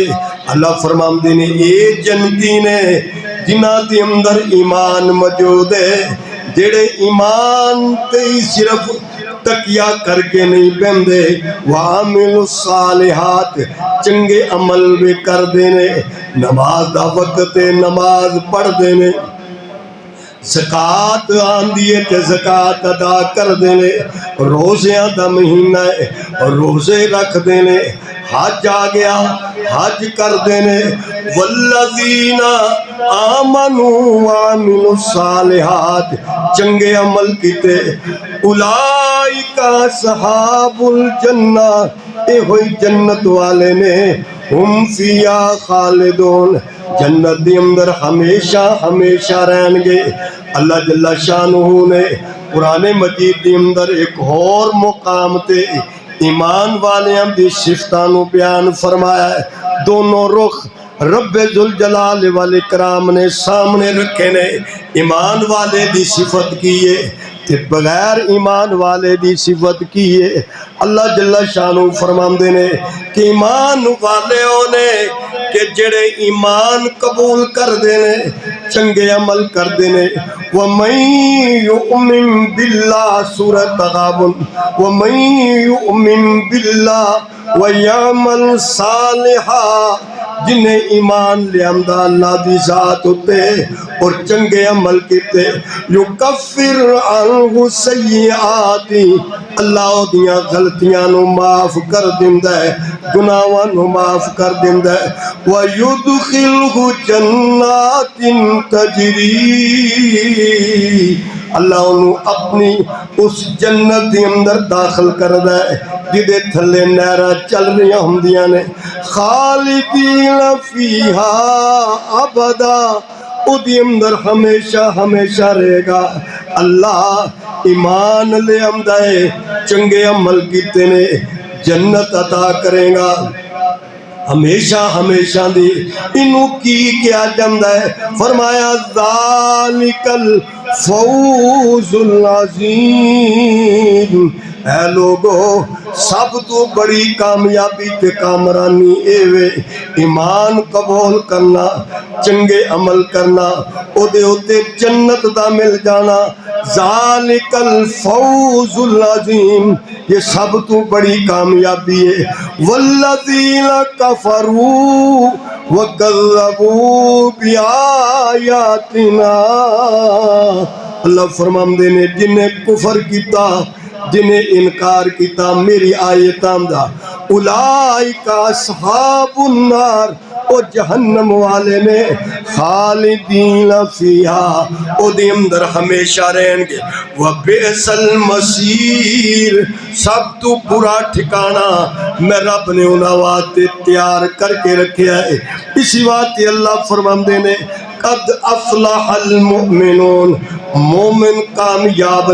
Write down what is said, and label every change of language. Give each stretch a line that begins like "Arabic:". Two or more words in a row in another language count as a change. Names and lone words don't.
Punjabi: اللہ فرماندے نے اے جنتی نے جنہاں دے اندر ایمان موجود ہے, جیڑے ایمان تے صرف تکیہ کر کے نہیں بندے,
Arabic: وعاملوا الصالحات,
Punjabi: چنگے عمل بھی کر دینے, نماز دا وقت نماز پڑھ دینے, زکاة آن دیئے تے زکاة ادا کر دینے, روزیاں دا مہینہ ہے روزے رکھ دینے, حج آ گیا حج کر دینے.
Arabic: والذین آمنوا وعملوا الصالحات,
Punjabi: چنگے عمل کیتے,
Arabic: اولئک اصحاب الجنہ,
Punjabi: اے ہوئی جنت والے نے,
Arabic: ہم فیہا خالدون,
Punjabi: جنت دی اندر ہمیشہ ہمیشہ رہن گے. اللہ جل شانہ نے قرآن مجید دی اندر ایک اور مقام تے ایمان والیاں دی صفتاں نو بیان فرمایا ہے. دونوں رخ رب ذوالجلال والاکرام نے سامنے رکھے نے. ایمان والے دی صفت کیے تے بغیر ایمان والے دی صفت کیے. اللہ جل شانہ فرماندے نے کہ ایمان والے نے کہ جڑے ایمان قبول کر دینے چنگے عمل کر دینے
Arabic: وَمَن يُؤْمِن بِاللَّهِ سورۃ تغابن وَمَن يُؤْمِن بِاللَّهِ وَيَعْمَلْ صَالِحًا
Punjabi: جنہیں ایمان لے آمدہ اللہ دی ذات ہوتے اور چنگے عمل کیتے
Arabic: یکفر عنہ سیئات
Punjabi: اللہ دیاں غلطیاں نو معاف کر دیندہ ہے گناہاں نو معاف کر دیندہ ہے
Arabic: وَيُدْخِلْهُ جَنَّاتٍ تَجْرِي
Punjabi: اللہ انہوں اپنی اس جنت دی اندر داخل کر دے جدے تھلے نیرہ چل رہی ہمدیاں نے
Arabic: خالدین فیہا ابدا
Punjabi: او دی اندر ہمیشہ ہمیشہ رہے گا اللہ ایمان لے آمدائے چنگے عمل کیتے نے جنت عطا کرے گا ہمیشہ ہمیشہ دی انہوں کی کیا جمدہ ہے فرمایا
Arabic: ذالک الفوز العظیم
Punjabi: اے لوگو سب تو بڑی کامیابی تے کامرانی ایوے ایمان قبول کرنا چنگے عمل کرنا او دے ہوتے جنت دا مل جانا
Arabic: ذالک الفوز العظیم
Punjabi: یہ سب تو بڑی کامیابی ہے
Arabic: والذین کفروا وکذبوا بآیاتنا
Punjabi: اللہ فرماندے نے جنہیں کفر کیتا جنہیں انکار کیتا میری آیتاں دا
Arabic: اولئک اصحاب النار
Punjabi: او جہنم والے نے خالدین فیہا او دے اندر ہمیشہ رہیں گے
Arabic: وَبِئْسَ الْمَصِيرُ
Punjabi: سب تو برا ٹھکانہ میں رب نے انہاں واسطے تیار کر کے رکھیا ہے اسی واسطے اللہ فرماندے نے
Arabic: قد افلح المؤمنون
Punjabi: مومن کامیاب